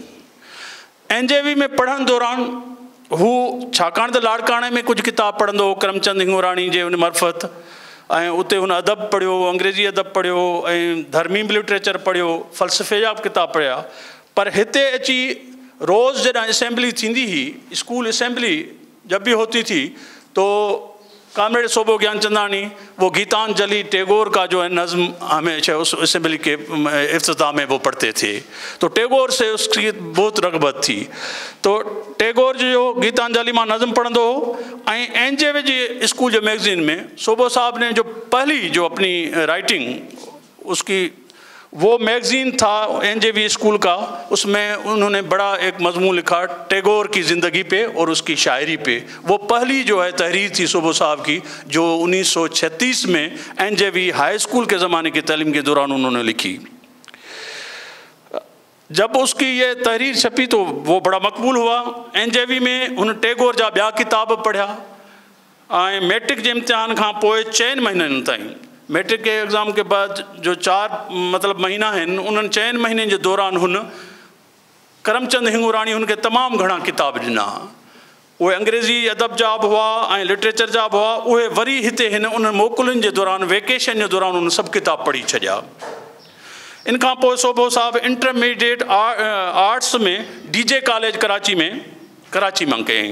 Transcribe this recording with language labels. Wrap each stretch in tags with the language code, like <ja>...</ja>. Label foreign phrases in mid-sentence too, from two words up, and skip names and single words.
<sd>NJV में पढ़ण दौरान हू छाकाणि त लाड़काणे में कुझु किताब पढ़ंदो हो करमचंद हिंगोराणी जे उन मर्फ़त, ऐं उते हुन अदब पढ़ियो, अंग्रेज़ी अदब पढ़ियो ऐं धर्मी लिटरेचर पढ़ियो, फ़लसफ़े जा बि किताब पढ़िया। पर हिते अची रोज़ जॾहिं असेंबली थींदी हुई,</sd> <ur>اسکول اسمبلی جب بھی ہوتی تھی، تو کامریڈ سوبھو گیانچندانی وہ گیتانجلی ٹیگور کا جو ہے نظم ہمیشہ اس اسمبلی کے افتتاح میں وہ پڑھتے تھے. تو ٹیگور سے اس کی بہت رغبت تھی.</ur> <sd>तो टैगोर जो गीतांजलि मां नज़्म पढ़ंदो हो ऐं NJV जी स्कूल जो मैगज़ीन में</sd> <ur>سوبھو صاحب نے جو پہلی جو اپنی رائٹنگ اس کی وہ میگزین تھا NJV اسکول کا، اس میں انہوں نے بڑا ایک مضمون لکھا ٹیگور کی زندگی پے اور اس کی شاعری پے. وہ پہلی جو ہے تحریر تھی سوبھو صاحب کی، جو 1936 میں NJV ہائی اسکول کے زمانے کی تعلیم کے دوران انہوں نے لکھی. جب اس کی یہ تحریر چھپی تو وہ بڑا مقبول ہوا.</ur> <sd>NJV में उन टैगोर जा ॿिया किताब पढ़िया ऐं मैट्रिक जे इम्तिहान खां पोइ 4 महीननि ताईं,</sd> <ur>میٹرک کے ایگزام کے بعد</ur> <sd>जो 4 महीना आहिनि, उन्हनि 4 महीननि जे दौरान हुन करमचंद हिंगोराणी हुनखे तमामु घणा किताब ॾिना। उहे अंग्रेज़ी अदब जा बि हुआ ऐं लिटरेचर जा बि हुआ, उहे वरी हिते हिन उन मोकलुनि जे दौरान, वेकेशन जे दौरान उन सभु किताब पढ़ी छॾिया। इन खां पोइ सोभो साहिबु इंटरमीडिएट आर्ट्स में DJ कॉलेज कराची मां कयईं।</sd>